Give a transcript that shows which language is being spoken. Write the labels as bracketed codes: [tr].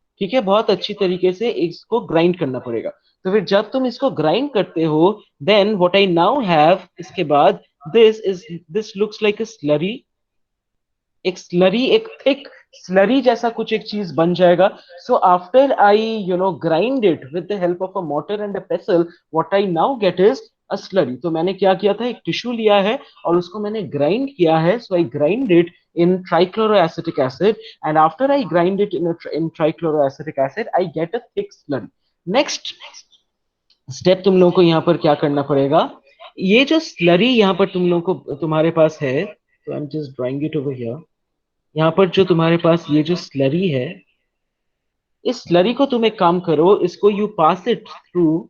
[hi] ठीक है, बहुत अच्छी तरीके से इसको ग्राइंड करना पड़ेगा। तो फिर जब तुम इसको ग्राइंड करते हो, [en] then what I now have, [hi] इसके बाद [en] this looks like a slurry, [hi] एक स्लरी, एक थिक स्लरी जैसा कुछ एक चीज बन जाएगा। [en] So after I grind it with the help of a motor and a pestle, what I now get is a slurry. [hi] तो मैंने क्या किया था, एक टिश्यू लिया है और उसको मैंने ग्राइंड किया है। [en] So I grind it in trichloroacetic acid, and after I grind it in trichloroacetic acid, I get a thick slurry. [hi] Next step तुम लोगों को यहाँ पर क्या करना पड़ेगा, ये जो स्लरी यहाँ पर तुम लोगों को तुम्हारे पास है, तो [en] I am just drawing it over here. [hi] यहाँ पर जो तुम्हारे पास ये जो स्लरी है, इस स्लरी को तुम एक काम करो, इसको [en] you pass it through